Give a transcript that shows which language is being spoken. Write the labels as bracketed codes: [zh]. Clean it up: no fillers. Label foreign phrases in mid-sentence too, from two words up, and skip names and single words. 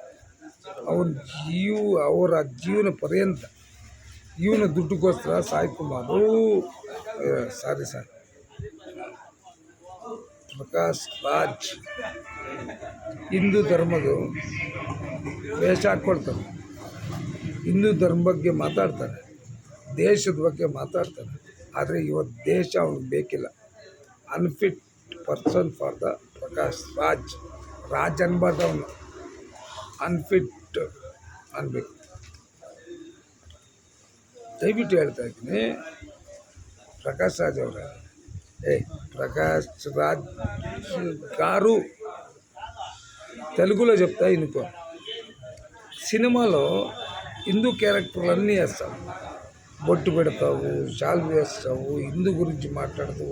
[kn] ಅವರ ಜೀವನ ಪರ್ಯಂತ ಇವನ ದುಡ್ಡುಗೋಸ್ಕರ ಪ್ರಕಾಶ್ ರಾಜ್ ಹಿಂದೂ ಧರ್ಮದ ವೇಷ ಹಾಕ್ಕೊಳ್ತಾರೆ, ಹಿಂದೂ ಧರ್ಮ ಬಗ್ಗೆ ಮಾತಾಡ್ತಾರೆ, ದೇಶದ ಬಗ್ಗೆ ಮಾತಾಡ್ತಾರೆ. ಆದರೆ ಇವತ್ತು ದೇಶ ಅವ್ನಿಗೆ ಬೇಕಿಲ್ಲ. [en] unfit person for the Prakash Raj [kn] ಅನ್ಬಾರ್ದು, ಅವನು ಅನ್ಫಿಟ್ ಅನ್ಬೇಕು. ದಯವಿಟ್ಟು ಹೇಳ್ತಾ ಇದ್ದೀನಿ ప్రకాష్ రాజ్ ಅವರೇ, [te] ప్రకాష్ రాజ్ గారు తెలుగులో చెప్తా ఇనుకో. సినిమాలో హిందూ క్యారెక్టర్లు అన్నీ వేస్తావు, బొట్టు పెడతావు, షాల్ వేస్తావు, హిందూ గురించి మాట్లాడతావు.